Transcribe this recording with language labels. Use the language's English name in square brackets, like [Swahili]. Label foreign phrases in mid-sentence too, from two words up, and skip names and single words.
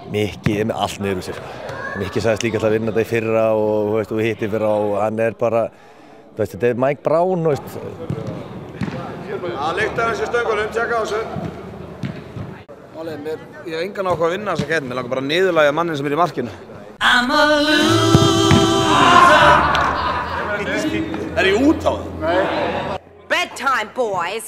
[Icelandic] Mikki er með allt niður úr sér. Mikki sagðist líka alltaf að vinna þetta í fyrra og hitti fyrra og hann er bara, þetta er Mike Brown, veist. Það lyktar hans í stöngunum, tjekka á þessu. Málið, ég hef engan áhuga að vinna þessa keppni, mér langar bara að niðurlægja mannin sem er í markinu. [English] I'm a loser. [Icelandic] Er ég út á það? Nei. [English] Bedtime, boys.